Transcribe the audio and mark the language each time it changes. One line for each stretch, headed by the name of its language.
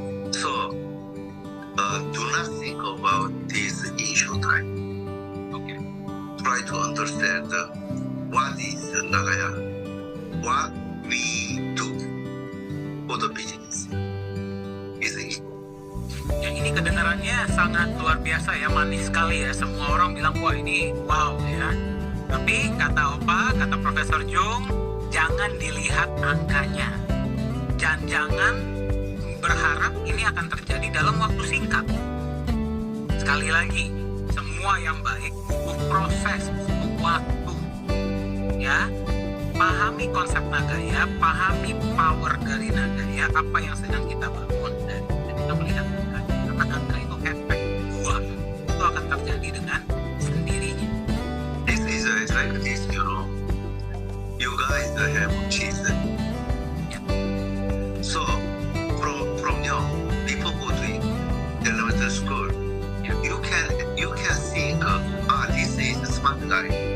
English: So do not think about this in short time. Okay. Try to understand what is Nagaya, what we do for the business. Isn't it?
Indonesian: Ya, ini kedengarannya sangat luar biasa ya, manis sekali ya. Semua orang bilang, wah ini wow ya. Tapi kata Opa, kata Profesor Jung, jangan dilihat angkanya. Jangan berharap ini akan terjadi dalam waktu singkat. Sekali lagi, semua yang baik butuh proses, butuh waktu. Ya, pahami konsep Nagaya, pahami power dari Nagaya, apa yang sedang kita bangun dan kita melihat angkanya. Karena angka itu efek buah, itu akan terjadi dengan sendirinya.
English: This is like this, you know. You guys have cheese. Yeah. So from young, before going to elementary school, Yeah. you can think, this is a smart guy.